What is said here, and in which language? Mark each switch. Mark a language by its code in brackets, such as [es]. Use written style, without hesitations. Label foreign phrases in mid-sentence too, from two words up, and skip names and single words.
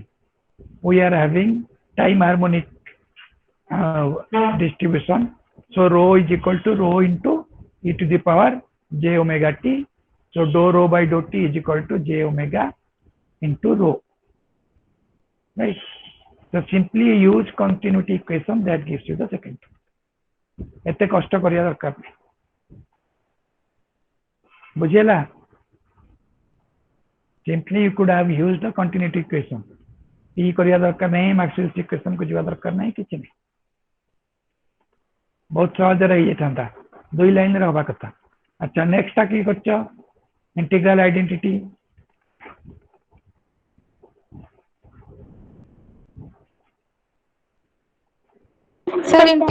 [en] We are having time harmonic distribution. So rho is equal to rho into e to the power j omega t. So dou rho by dou t is equal to j omega into rho. Right. So simply use continuity equation that gives you the second. [or] ଏତେ କଷ୍ଟ କରିବା ଦରକାର ନାହିଁ ବୁଝିଲ [en] simply you could have used the continuity equation [or] ଇଏ କରିବା ଦରକାର ନାହିଁ [en] Maxwell's equation [or] କୁ ଯିବା ଦରକାର ନାହିଁ କିଛି ନାହିଁ ବହୁତ ସହଜ ରହି ଥା ଦୁଇ ଲାଇନ ରେ ହବ କଥା ଆଚ୍ଛା ନେକ୍ସଟ କି କରୁଛ [en] integral identity सर